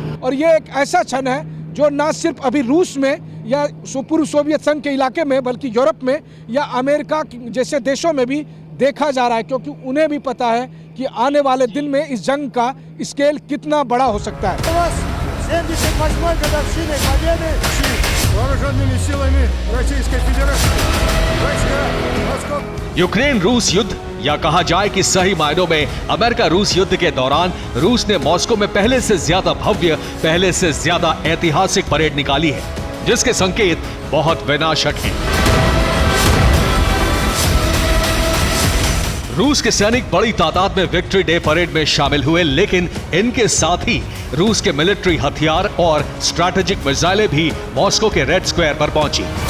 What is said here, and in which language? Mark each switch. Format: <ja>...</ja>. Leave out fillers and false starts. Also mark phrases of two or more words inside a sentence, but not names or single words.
<hi>और ये एक ऐसा क्षण है जो ना सिर्फ अभी रूस में या पूर्व सोवियत संघ के इलाके में बल्कि यूरोप में या अमेरिका जैसे देशों में भी देखा जा रहा है, क्योंकि उन्हें भी पता है कि आने वाले दिन में इस जंग का स्केल कितना बड़ा हो सकता है।</hi> <ru>78-й годовщиной победы вооруженными силами Российской Федерации.</ru> <hi>यूक्रेन रूस युद्ध, या कहा जाए कि सही मायनों में अमेरिका रूस युद्ध के दौरान रूस ने मॉस्को में पहले से ज्यादा भव्य, पहले से ज्यादा ऐतिहासिक परेड निकाली है, जिसके संकेत बहुत विनाशक हैं। रूस के सैनिक बड़ी तादाद में विक्ट्री डे परेड में शामिल हुए, लेकिन इनके साथ ही रूस के मिलिट्री हथियार और</hi> <en>strategic missiles</en> <hi>भी मॉस्को के रेड स्क्वायर पर पहुंची।</hi>